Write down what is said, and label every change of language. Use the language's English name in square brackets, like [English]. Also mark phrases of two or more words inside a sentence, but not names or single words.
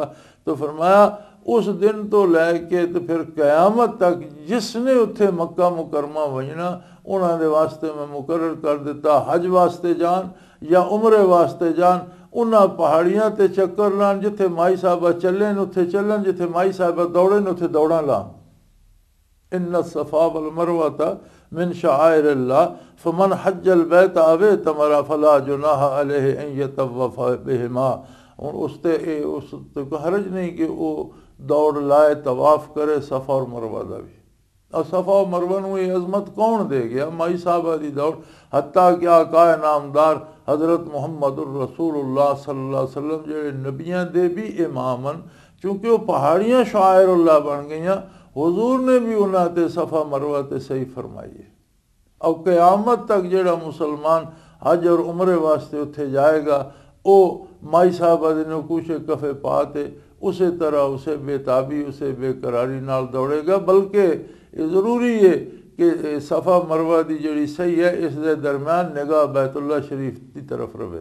[Punjabi] تو فرمایا اس دن توں لے کے تو پھر قیامت تک جس نے اتھے مکہ مکرمہ وجنا انہوں نے واسطے میں مقرر کر دتا حج واسطے جان یا عمرے واسطے جان، انہوں نے پہاڑیاں تے چکر لان، جتھے مائی صاحبہ چلے اتھے چلن، جتھے مائی صاحبہ دوڑے اتھے دوڑاں لان. [Arabic] إن الصفا والمروة من شعائر الله فمن حج البيت أو اعتمر فلا جناح عليه أن يطوف بهما. [Urdu] اور اس کو حرج نہیں کہ وہ دوڑ لائے، طواف کرے صفا اور مروہ کا بھی. اور صفا اور مروہ نوں یہ عظمت کون دے گیا? مائی صاحبہ کی دوڑ. [Punjabi] حتیٰ کہ آقا نامدار حضرت [Arabic] محمد رسول الله صلى الله عليه وسلم [Punjabi] جیہڑے نبیاں دے بھی اماماں، چونکہ او پہاڑیاں شعائر اللہ بن گئیاں، حضور نے بھی انہاں تے صفا مروہ تے سعی فرمائی ہے. اور قیامت تک جیہڑا مسلمان حج اور عمرے واسطے اتھے جائے گا او مائی صاحبہ دے نقوش کف پا تے اس طرح اسے بے تابی اسے بے قراری نال دوڑے گا. [Urdu] بلکہ ضروری ہے کہ صفا مروہ کی جی سعی ہے، اس دے درمیان نگاہ بیت اللہ شریف کی طرف رہے.